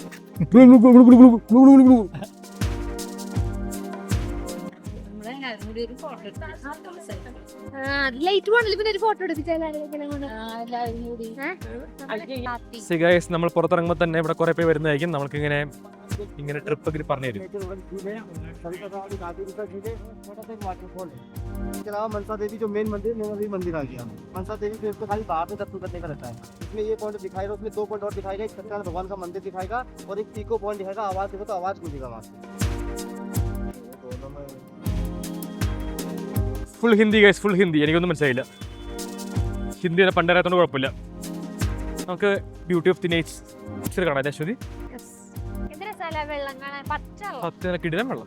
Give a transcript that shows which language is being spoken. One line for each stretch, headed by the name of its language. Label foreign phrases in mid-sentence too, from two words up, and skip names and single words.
Malayalam: നമ്മൾ പുറത്തിറങ്ങുമ്പോൾ തന്നെ ഇവിടെ കുറെ പേര് വരുന്നതായിരിക്കും. നമുക്ക് ഇങ്ങനെ ട്രിപ്പ് ഒക്കെ പറഞ്ഞു തരും.
Hindi: मनसा देवी जो मेन मंदिर मंदिर आ गया। मनसा देवी पे इसको खाली बाहर से दर्शन करने का रहता है। इसमें ये पॉइंट दिखाएगा, उसमें 2 पॉइंट और दिखाएगा। एक सत्यनारायण भगवान का मंदिर दिखाएगा और एक पीको पॉइंट दिखाएगा। आवाज देखो तो आवाज गूंजेगा वहां से।
English: full Hindi guys, full Hindi.
Malayalam: എനിക്കൊന്നും മനസ്സിലായില്ല. ഹിന്ദി പണ്ടറിയാത്തോണ്ട് കുഴപ്പമില്ല. നമുക്ക്
English: beauty of the nature
Malayalam: കാണാം. അശ്വതി, കിടിലം വെള്ളം.